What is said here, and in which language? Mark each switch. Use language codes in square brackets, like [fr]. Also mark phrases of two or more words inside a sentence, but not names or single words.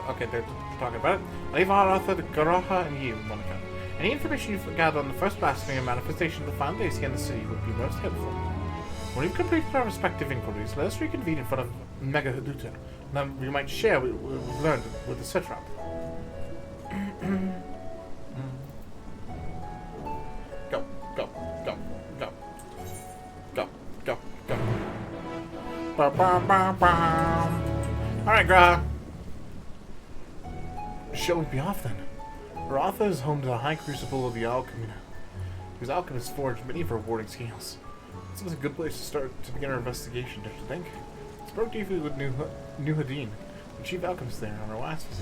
[en] Okay, they're talking about it. Leave our author, the Garaha, and you, Monica. Any information you've gathered on the first blasphemy and manifestation of the final days here in the city would be most helpful. When we've completed our respective inquiries, let us reconvene in front of Megaduta. Then we might share what we've learned with the Satrap. Go, go, go, go. Go, go, go. Ba ba ba ba. Alright, Graha. Shall we be off then? Ratha is home to the high crucible of the Alchemina, whose alchemists forged many of her rewarding scales. This was a good place to start to begin our investigation, don't you think? Spoke briefly with Nuhadin, the chief alchemist there, on our last visit.